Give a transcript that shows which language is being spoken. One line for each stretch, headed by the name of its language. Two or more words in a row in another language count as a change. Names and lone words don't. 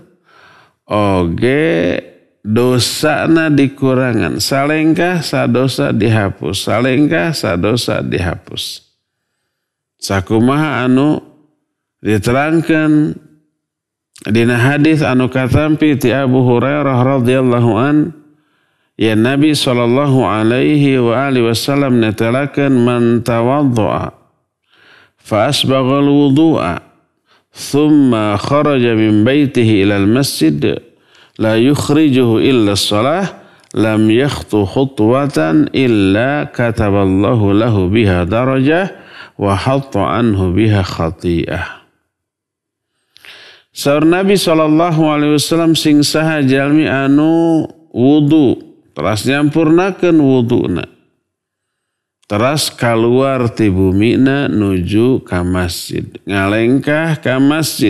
Sundanese: Oge dosana dikurangan, salengkah sadosa dihapus, salengkah sadosa dihapus. Sakumaha anu diterangkan dina hadis anu katampi ti Abu Hurairah
Arabic: رضي الله عن, ya Nabi صلى الله عليه وعلى آله وسلم netelakeun من توضأ فأسبغ الوضوء ثم خرج من بيته إلى المسجد لا يخرجه إلا الصلاة لم يخط خطوة إلا كتب الله له بها درجة وحط عنه بها خطيئة.
Sundanese: Saur Nabi SAW sing saha jalmi anu wudu teras nyampurnakeun wuduna teras kaluar ti bumina nuju ka masjid, ngalengkah ka masjid.